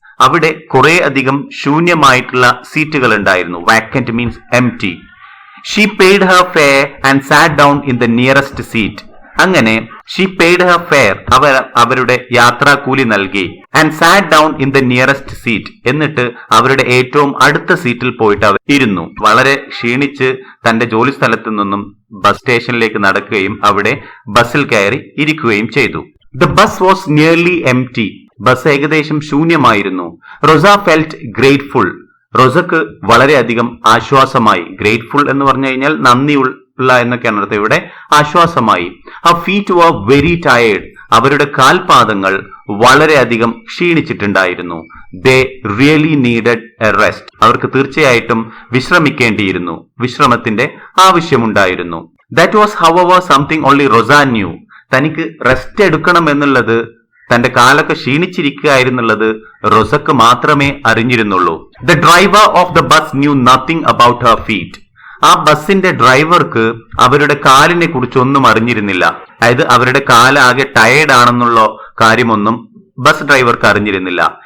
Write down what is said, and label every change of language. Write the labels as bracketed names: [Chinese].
[Malayalam] അവിടെ കുറെ അധികം ശൂന്യമായിട്ടുള്ള സീറ്റുകൾ ഉണ്ടായിരുന്നു. [English] vacant means empty. she paid her fare and sat down in the nearest seat. [Malayalam] അങ്ങനെ [English] she paid her fare, [Malayalam] അവരുടെ യാത്രാക്കൂലി നൽകി. [English] and sat down in the nearest seat. [Malayalam] എന്നിട്ട് അവരുടെ ഏറ്റവും അടുത്ത സീറ്റിൽ പോയിട്ട് അവർ ഇരുന്നു. വളരെ ക്ഷീണിച്ച് തന്റെ ജോലി സ്ഥലത്തു നിന്നും ബസ് സ്റ്റേഷനിലേക്ക് നടക്കുകയും അവിടെ ബസ്സിൽ കയറി ഇരിക്കുകയും ചെയ്തു. [English] the bus was nearly empty. [Malayalam] Bus ഏകദേശം ശൂന്യമായിരുന്നു. [English] Rosa felt grateful. [Malayalam] റോസക്ക് വളരെയധികം ആശ്വാസമായി. ഗ്രേറ്റ്ഫുൾ എന്ന് പറഞ്ഞു കഴിഞ്ഞാൽ നന്ദിയുള്ള എന്നൊക്കെയാണ് അർത്ഥം. ഇവിടെ ആശ്വാസമായി. [English] her feet were very tired. [Malayalam] അവരുടെ കാൽപാദങ്ങൾ വളരെയധികം ക്ഷീണിച്ചിട്ടുണ്ടായിരുന്നു. [English] they really needed a rest. [Malayalam] അവർക്ക് തീർച്ചയായിട്ടും വിശ്രമിക്കേണ്ടിയിരുന്നു, വിശ്രമത്തിന്റെ ആവശ്യമുണ്ടായിരുന്നു. [English] that was however something only Rosa knew. [Malayalam] തനിക്ക് റെസ്റ്റ് എടുക്കണം എന്നുള്ളത്, തന്റെ കാലൊക്കെ ക്ഷീണിച്ചിരിക്കുകയായിരുന്നുള്ളത് റോസക്ക് മാത്രമേ അറിഞ്ഞിരുന്നുള്ളൂ. [English] The driver of the bus knew nothing about her feet. [Malayalam] ആ ബസിന്റെ ഡ്രൈവർക്ക് അവരുടെ കാലിനെ കുറിച്ച് ഒന്നും അറിഞ്ഞിരുന്നില്ല. അതായത് അവരുടെ കാലാകെ ടയേർഡ് ആണെന്നുള്ള കാര്യമൊന്നും ബസ് ഡ്രൈവർക്ക് അറിഞ്ഞിരുന്നില്ല.